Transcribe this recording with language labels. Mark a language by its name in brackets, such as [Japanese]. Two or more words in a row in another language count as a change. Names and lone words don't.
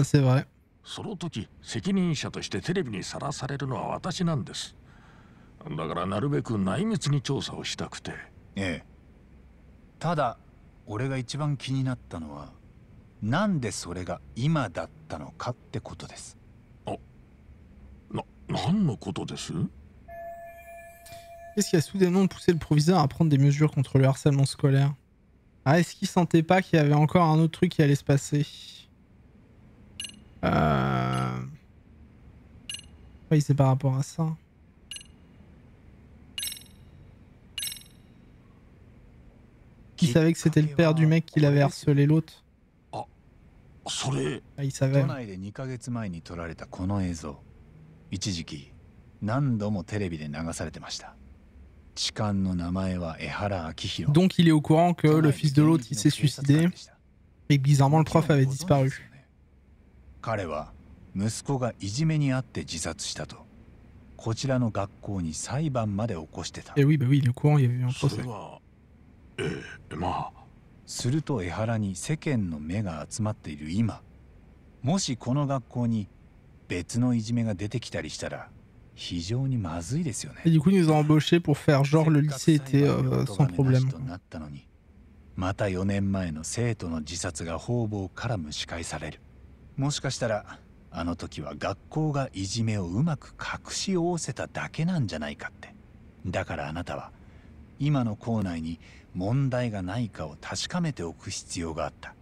[Japanese] その時責任者としてテレビにさらされるのは私なんです。だからなるべく内密に調査をしたくて。ええ。ただ俺が一番気になったのは、なんでそれが今だったのかってことです。何のことです？ [French] Qu'est-ce qui a soudainement poussé le proviseur à prendre des mesures contre le harcèlement scolaire? Ah, est-ce qu'il sentait pas qu'il y avait encore un autre truc qui allait se passer? Oui, c'est par rapport à ça. Qui savait que c'était le père du mec qui l'avait harcelé l'autre? Ah, il savait. [Japanese] 一時期何度もテレビで流されてました。痴漢の名前は江原明宏。 [French] Donc il est au courant que le fils de l'autre il s'est suicidé et bizarrement le prof avait disparu. [Japanese] 彼は息子がいじめにあって自殺したと、こちらの学校に裁判まで起こしてた。 [French] Et oui, bah oui, il est au courant, il y avait eu un procès. [Japanese] すると江原に世間の目が集まっている今、もしこの学校に別のいじめが出てきたりしたら非常にまずいですよね。 [French] Et du coup, ils nous ont embauchés pour faire genre le lycée était sans problème. [Japanese] また4年前の生徒の自殺が方々から蒸し返される。もしかしたらあの時は学校がいじめをうまく隠し覆せただけなんじゃないかって。だからあなたは今の校内に問題がないかを確かめておく必要があった。